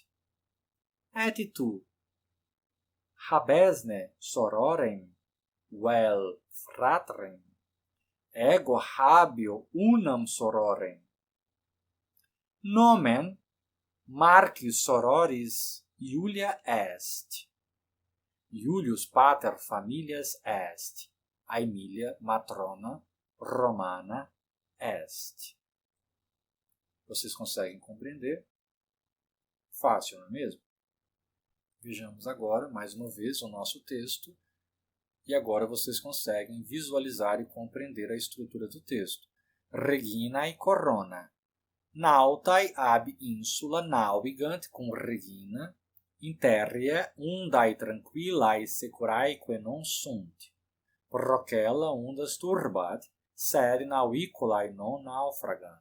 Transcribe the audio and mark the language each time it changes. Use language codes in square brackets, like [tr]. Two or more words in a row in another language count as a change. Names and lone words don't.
[la] Et tu, habesne sororem, vel fratrem, ego habio unam sororem. Nomen Marci sororis Iulia est. Iulius pater familias est. Aemilia matrona romana est. [pt] Vocês conseguem compreender? Fácil, não é mesmo? Vejamos agora, mais uma vez, o nosso texto. E agora vocês conseguem visualizar e compreender a estrutura do texto. [la] Regina e corona. Nautae ab insula navigant cum regina, interria undae tranquillae securaeque non sunt. Procella undas turbat, sed naviculae non naufragant.